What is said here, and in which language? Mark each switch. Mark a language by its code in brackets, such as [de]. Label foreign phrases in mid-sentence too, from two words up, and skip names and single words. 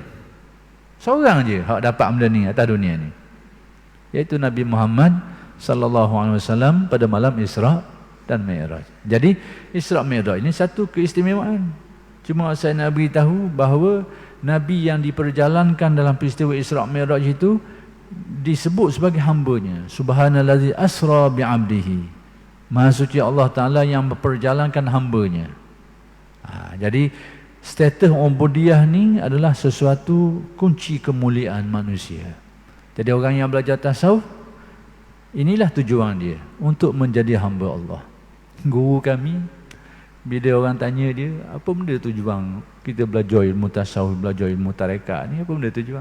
[ms] Seorang je hak dapat benda ni atas dunia ni, iaitu Nabi Muhammad [ar] صلى الله عليه وسلم [ms] pada malam Isra' dan Mi'raj. Jadi Isra' Mi'raj ini satu keistimewaan. Cuma saya nak beritahu bahawa Nabi yang diperjalankan dalam peristiwa Isra' Mi'raj itu disebut sebagai hambanya. [ar] سبحان الذي أسرى بعبده. [ms] Maha suci Allah Ta'ala yang memperjalankan hambanya. Jadi status ubudiyah ni adalah sesuatu kunci kemuliaan manusia. Jadi orang yang belajar tasawuf, inilah tujuan dia, untuk menjadi hamba Allah. Guru kami, bila orang tanya dia, apa benda tujuan kita belajar ilmu tasawuf, belajar ilmu tarekat ni, apa benda tujuan?